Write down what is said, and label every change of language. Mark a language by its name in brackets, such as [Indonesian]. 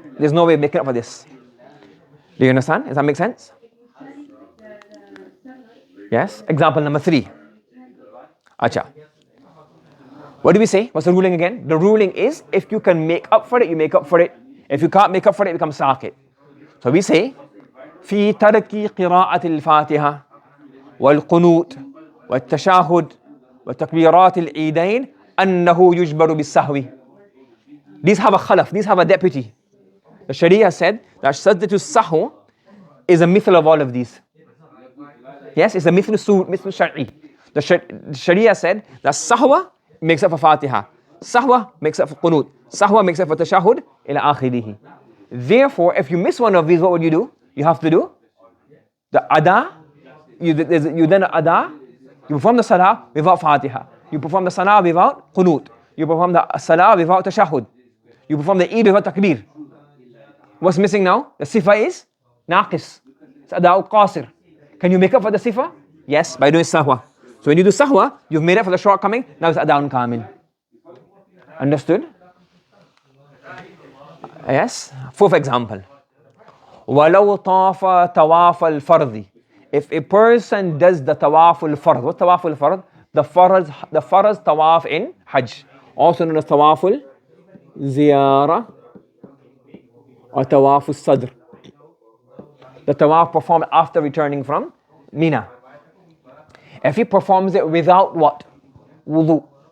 [English] There's no way of making up for this. Do you understand? Does that make sense? Yes? Example number 3. Acha. What do we say? What's the ruling again? The ruling is, if you can make up for it, you make up for it. If you can't make up for it, it becomes saqit. So we say, [Arabic] في ترك قراءة الفاتحة والقنوت والتشاهد وتكبيرات العيدين أنه يجبر بالسهو. [English] These have a khalaf, these have a deputy. The Sharia said that sajdatu sahw is a mithal of all of these. Yes, it's a mithal shar'i. The Sharia said that sahwa makes up for Fatiha, sahwa makes up for qunut, sahwa makes up for tashahud, ila akhirihi. Therefore, if you miss one of these, what would you do? You have to do the ada. You then ada. You perform the salah without Fatiha. You perform the salah without qunut. You perform the salah without tashahud. You perform the Eid without takbir. What's missing now? The sifa is naqis. It's ada'u qasir. Can you make up for the sifa? Yes, by doing sahwa. So when you do sahwa, you've made up for the shortcoming. Now it's ada'un kamil. Understood? Yes. Fourth example. [Arabic] وَلَوْ طَافَ تَوَافَ الْفَرْضِ [English] if a person does the tawaful fard, what's tawaful fard? The farz tawaf in Hajj, also known as tawaful ziyarah or tawaful sadr. The tawaf performed after returning from Mina. If he performs it without what? Wudu.